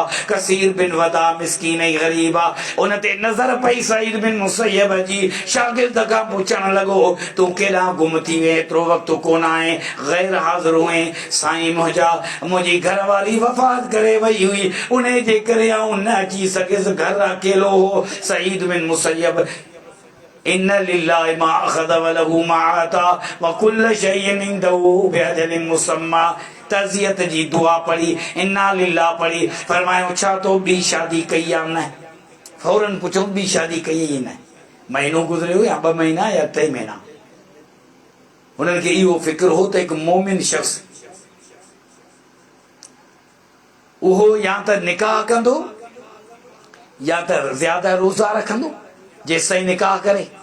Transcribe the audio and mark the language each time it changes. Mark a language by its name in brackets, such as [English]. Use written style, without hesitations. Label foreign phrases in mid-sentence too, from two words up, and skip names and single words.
[Sindhi] कसीर बिन वदा मिस्कीन ऐं ग़रीब आहे। उन ते नज़र पई सईद बिन मुसैयब जी। शागिर्द खां पुछण लॻो, तूं केॾां गुम थी विए, एतिरो वक़्तु कोन आहे, ग़ैर हाज़िर हुए। साईं मुंहिंजी घरवारी वफ़ात करे वई हुई, उन जे करे आऊं न अची सघियसि, घर अकेलो हो। [Arabic] सईद बिन मुसैयब, إن لله ما أخذ و له ما أعطى و كل شيء عنده بأجل مسمى. [Sindhi] तज़ियत जी दुआ पढ़ी, [Arabic] إنا لله [Sindhi] पढ़ी, फरमायो छा तो ॿी शादी कई आहे? न। फौरन पुछो ॿी शादी कई ई न? महीनो गुज़रियो या 2 महीना या 3 महीना? उन्हनि खे इहो फ़िक्र हो त हिकु मोमिन शख़्स उहो या त निकाह कंदो या त ज़्यादा रोज़ा रखंदो जेसि ताईं निकाह करे।